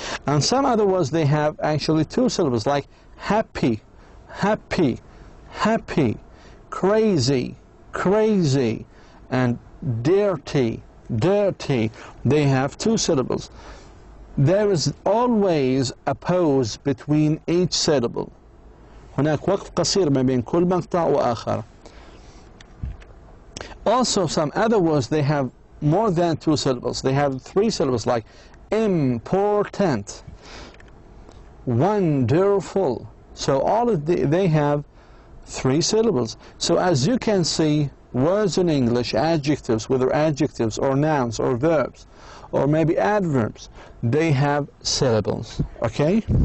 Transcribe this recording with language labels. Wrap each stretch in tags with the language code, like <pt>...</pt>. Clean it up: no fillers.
<en>And some other words, they have actually two syllables like happy, happy, happy, crazy, crazy, and dirty, dirty. They have two syllables. There is always a pause between each syllable.</en> <ar>هناك وقت قصير ما بين كل مقطع وآخر.</ar> <en>Also, some other words, they have more than two syllables. They have three syllables like important, wonderful. So all of they have three syllables. So as you can see, words in English, adjectives, whether adjectives or nouns or verbs, or maybe adverbs, they have syllables, okay?</en>